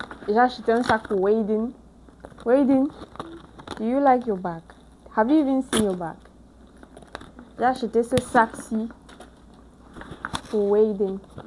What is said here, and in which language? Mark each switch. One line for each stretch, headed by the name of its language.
French: J'ai acheté un sac pour Waden.
English: Waden, do you like your bag? Have you even seen your bag?
French: J'ai acheté ce sac-ci pour Waden.